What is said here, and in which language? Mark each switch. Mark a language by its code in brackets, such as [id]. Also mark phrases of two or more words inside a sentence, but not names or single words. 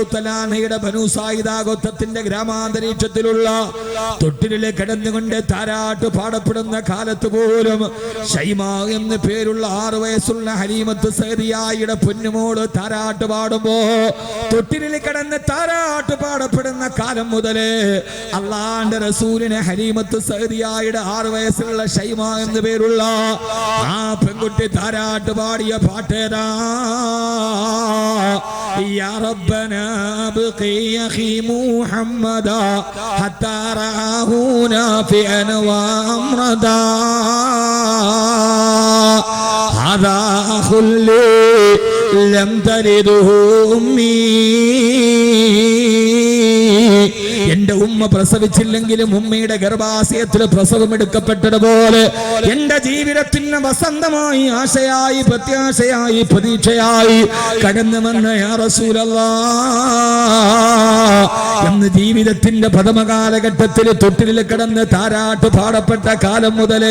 [ml] തആല അൻഹയുടെ ബനൂ സായിദ ഗോത്രത്തിന്റെ ഗ്രാമാന്തരീക്ഷത്തിലുള്ള തൊട്ടിലിൽ കിടന്നുകൊണ്ട് താരാട്ട് പാടപ്പെടുന്ന കാലത്ത് പോലും ഷൈമ എന്ന പേരുള്ള 6 വയസ്സുള്ള ഹലീമത്ത് സഅദിയയുടെ പൊന്നുമോള് താരാട്ട് പാടുമ്പോ, തൊട്ടിലിൽ കിടന്ന് താരാട്ട് പാടപ്പെടുന്ന കാലം മുതലേ അല്ലാഹുവിന്റെ റസൂലിനെ ഹലീമത്ത് സഅദിയയുടെ 6 വയസ്സുള്ള ഷൈമ എന്ന പേരുള്ള ആ പെൺകുട്ടി താരാട്ട് പാടിയ പാട്ടേതാ? [ar] يا ربنا أبق أخي محمدا حتى أراه يافعا وأمردا هذا خلي لم تلده أمي. [ml] എന്റെ ഉമ്മ പ്രസവിച്ചില്ലെങ്കിലും ഉമ്മയുടെ ഗർഭാശയത്തിൽ പ്രസവമെടുക്കപ്പെട്ടതുപോലെ എന്റെ ജീവിതത്തിന് വസന്തമായി, ആശയായി, പ്രത്യാശയായി, പ്രതീക്ഷയായി കടന്നു വന്ന യാ റസൂലല്ലാഹ് എന്ന് ജീവിതത്തിന്റെ പ്രഥമ കാലഘട്ടത്തിൽ തൊട്ടിലിൽ കിടന്ന് താരാട്ട് പാടപ്പെട്ട കാലം മുതലേ